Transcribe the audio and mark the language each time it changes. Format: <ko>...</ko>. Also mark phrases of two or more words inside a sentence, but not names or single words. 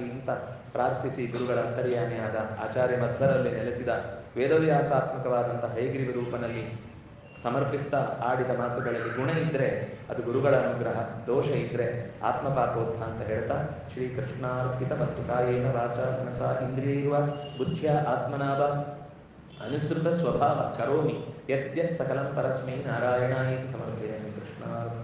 <kn>ಅಂತ ಪ್ರಾರ್ಥಿಸಿ, ಗುರುಗಳ ಅಂತರ್ಯಾಮಿಯಾದ ಆಚಾರ್ಯ ಮಧ್ವರಲ್ಲಿ ನೆಲೆಸಿದ ವೇದವ್ಯಾಸಾತ್ಮಕವಾದಂತಹ ಹಯಗ್ರೀವ ರೂಪನಲ್ಲಿ ಸಮರ್ಪಿಸ್ತಾ ಆಡಿದ ಮಾತುಗಳಲ್ಲಿ ಗುಣ ಇದ್ದರೆ ಅದು ಗುರುಗಳ ಅನುಗ್ರಹ, ದೋಷ ಇದ್ದರೆ ಆತ್ಮಪಾಪೋತ್ಥ ಅಂತ ಹೇಳ್ತಾ,</kn> <sa>ಶ್ರೀಕೃಷ್ಣಾರ್ಪಿತ ಮಸ್ತು ಕಾಯೇನ ವಾಚಾ ಮನಸಾ ಇಂದ್ರಿಯೈರ್ವ ಬುದ್ಧ್ಯ ಆತ್ಮನಾವ ಅನುಸೃತ ಸ್ವಭಾವ ಕರೋಮಿ ಯದ್ಯತ್ ಸಕಲಂ ಪರಸ್ಮೈ ನಾರಾಯಣಾಯೇತಿ ಸಮರ್ಪಯಾಮಿ.</sa> <kn>ಕೃಷ್ಣ</kn>